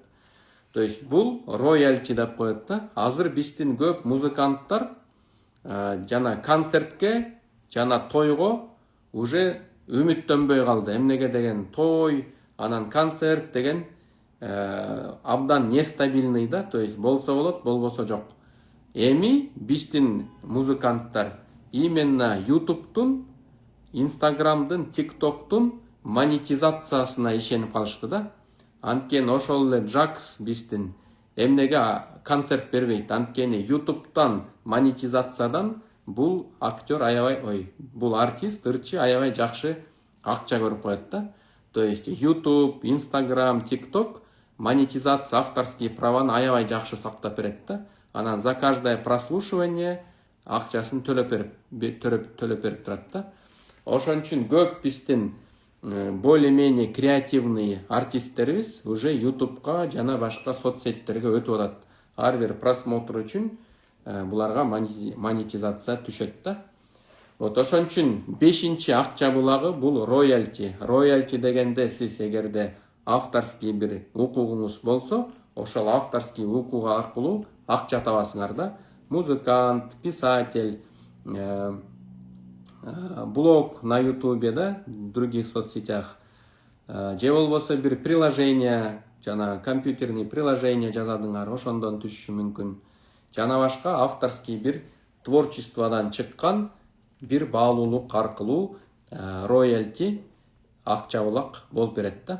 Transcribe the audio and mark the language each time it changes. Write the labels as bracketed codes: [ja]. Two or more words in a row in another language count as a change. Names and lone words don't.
[ru] То есть [ky] бул роялти деп коет да. Азыр биздин көп музыканттар жана концертке, жана тойго уже үмүттөнбөй калды. Эмнеге деген той, анан концерт деген абдан нестабильный да, [ru] то есть [ky] болсо болот, болбосо жок. Эми биздин музыканттар именно YouTube'тун, Instagram'дын, TikTok'тун монетизациясына ишенип калышты да. Анткени ошол эле Джакс биздин эмнеге концерт бербейт? Анткени YouTube'тан монетизациядан бул актер аябай, бул артист, ырчы аябай жакшы акча көрүп коет да. [ru] То есть [ky] YouTube, Instagram, TikTok монетизация, [ru] авторские праваны [ky] аябай жакшы сактап берет да. Анан [ru] за каждое прослушивание [ky] акчасын төлөп берип турат да. Ошон үчүн көп биздин [ru] более-менее креативный [ky] артисттерибиз уже YouTube'га жана башка соцсеттерге өтүп атат. Ар бир просмотр үчүн буларга монетизация түшөт да. Вот ошон үчүн 5-чи акча булагы бул роялти. Роялти дегенде сиз эгерде авторский бир укугуңуз болсо, ошол авторский укугу аркылуу акча табасыңар да. Музыкант, [ru] писатель, блог на ютубе, да, в других соцсетях, [ky] же болбосо бир приложение, жана [ru] компьютерный приложение [ky] жазадыңар, ошондон түшүшү мүмкүн. Жана башка авторский бир творчестводан чыккан бир баалуулук аркылуу роялти акча булак болуп берет да.